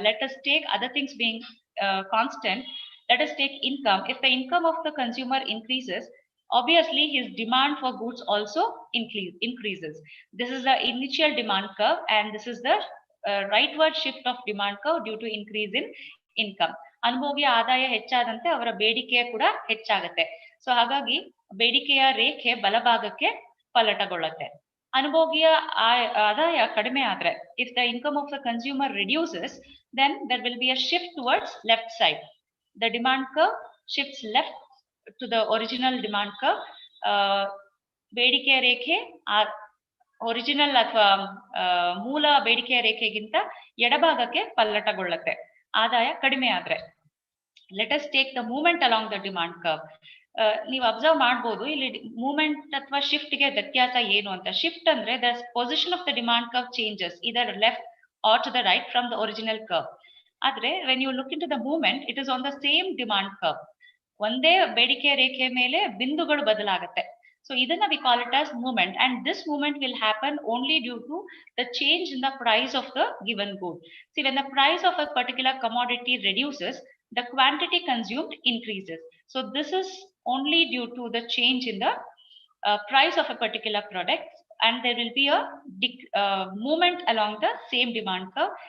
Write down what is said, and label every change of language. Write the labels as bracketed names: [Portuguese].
[English] Let us take other things being constant. Let us take income. If the income of the consumer increases, obviously his demand for goods also increases. This is the initial demand curve, and this is the rightward shift of demand curve due to increase in income. [Kannada] ಅನುಭೋಗಿಯ ಆದಾಯ ಹೆಚ್ಚಾದಂತೆ ಅವರ ಬೇಡಿಕೆಯ ಕೂಡ ಹೆಚ್ಚಾಗುತ್ತೆ. So ಹಾಗಾಗಿ ಬೇಡಿಕೆಯ ರೇಖೆ ಬಲಭಾಗಕ್ಕೆ ಪಲಟಗೊಳ್ಳುತ್ತೆ. ಅನುಭೋಗಿಯ ಆದಾಯ ಕಡಿಮೆ ಆದ್ರೆ, [English] if the income of the consumer reduces, then there will be a shift towards left side. The demand curve shifts left to the original demand curve. [Kannada] ಬೇಡಿಕೆಯ ರೇಖೆ ಒರಿಜಿನಲ್ ಅಥವಾ ಮೂಲ ಬೇಡಿಕೆಯ ರೇಖೆಗಿಂತ ಎಡಭಾಗಕ್ಕೆ ಪಲ್ಲಟಗೊಳ್ಳುತ್ತೆ ಆದಾಯ ಕಡಿಮೆ ಆದ್ರೆ. [English] Let us take the movement along the demand curve. [Kannada] ನೀವು ಅಬ್ಸರ್ವ್ ಮಾಡ್ಬೋದು ಇಲ್ಲಿ ಮೂವ್ಮೆಂಟ್ ಅಥವಾ ಶಿಫ್ಟ್ ಗೆ ವ್ಯತ್ಯಾಸ ಏನು ಅಂತ. ಶಿಫ್ಟ್ ಅಂದ್ರೆ [English] The position of the demand curve changes either left or to the right from the original curve. ಆದ್ರೆ when you look into the movement, it is on the same demand curve. [Kannada] ಒಂದೇ ಬೇಡಿಕೆಯ ರೇಖೆ ಮೇಲೆ ಬಿಂದುಗಳು ಬದಲಾಗುತ್ತೆ. [English] So idana we call it as movement, and this movement will happen only due to the change in the price of the given good. See, when the price of a particular commodity reduces, the quantity consumed increases. So this is only due to the change in the price of a particular product, and there will be a movement along the same demand curve.